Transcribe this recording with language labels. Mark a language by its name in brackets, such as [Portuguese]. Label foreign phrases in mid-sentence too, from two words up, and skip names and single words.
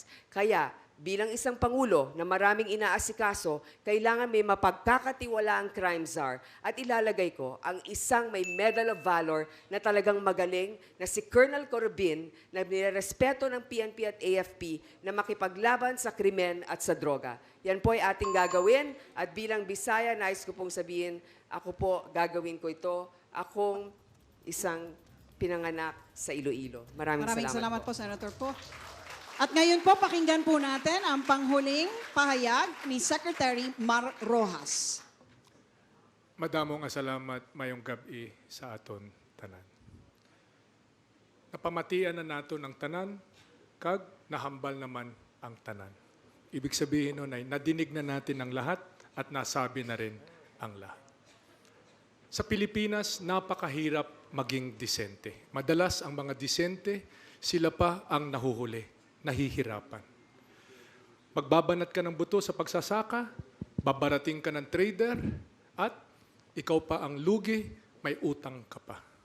[Filipino] Kaya, bilang isang Pangulo na maraming inaasikaso, kailangan may mapagkakatiwala ang [English] crime czar [Filipino] at ilalagay ko ang isang may Medal of Valor na talagang magaling na si Colonel Corobin na nirerespeto ng PNP at AFP na makipaglaban sa krimen at sa droga. Yan po ay ating gagawin at bilang Bisaya, nais ko pong sabihin, ako po gagawin ko ito. Akong isang pinanganak sa Iloilo. Maraming salamat po, Senator Po. At ngayon po, pakinggan po natin ang panghuling pahayag ni Secretary Mar Rojas. [Hiligaynon] Madamo nga salamat mayong gabi sa aton tanan. Napamatian na nato ng tanan, kag nahambal naman ang tanan. [Filipino] Ibig sabihin nun ay nadinig na natin ang lahat at nasabi na rin ang lahat. Sa Pilipinas, napakahirap maging disente. Madalas ang mga disente, sila pa ang nahuhuli. Nahihirapan. Magbabanat ka ng buto sa pagsasaka, babarating ka ng trader, at ikaw pa ang lugi, may utang ka pa.